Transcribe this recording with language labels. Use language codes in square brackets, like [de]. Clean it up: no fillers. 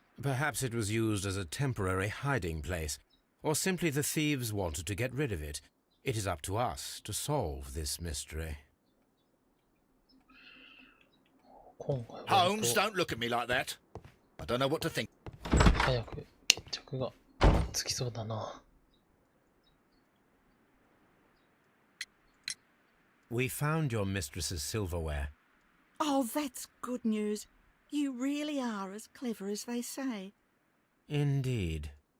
[en] Perhaps it was used as a temporary hiding place, or simply the thieves wanted to get rid of it. It is up to us to solve this mystery. Holmes, don't look at me like that. I don't know what to think. [ja] 早く決着がつきそうだな。 [en] We found your mistress's silverware. Oh, that's good news. You really are as clever as they say. Indeed.